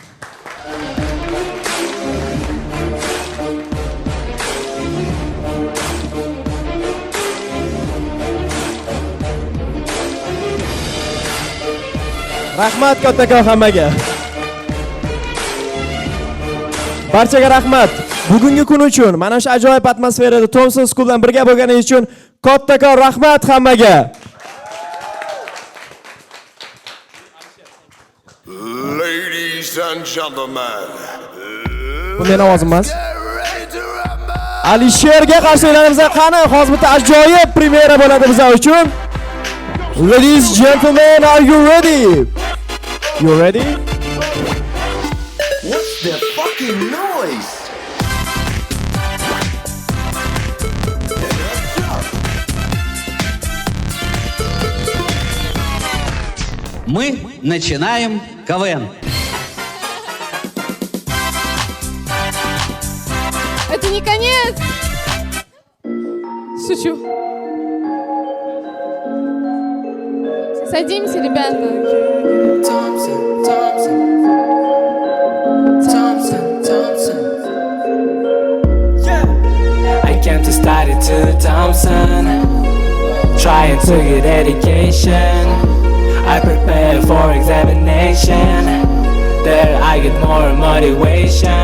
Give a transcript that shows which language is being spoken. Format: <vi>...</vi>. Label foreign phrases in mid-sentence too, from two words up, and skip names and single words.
<uz>Rahmat kattakon hammaga. Barchaga rahmat. Bugungi kun uchun mana shu ajoyib atmosferada Thompson School bilan birga bo'lganingiz uchun kattakon rahmat hammaga.</uz> <en>Ladies and gentlemen.</en> <uz>Bu meni ovozim emas. Alisherga qarshilarimiz qani? Hozir bitta ajoyib premyera bo'ladi bizlar uchun.</uz> <en>Ladies and gentlemen, are you ready? You ready? What's the fucking noise?</en> <ru>Мы начинаем КВН. Это не конец! Шучу. Садимся, ребята.</ru> <en>I came to study to Thompson, trying to get education. I prepare for examination, there I get more motivation.</en>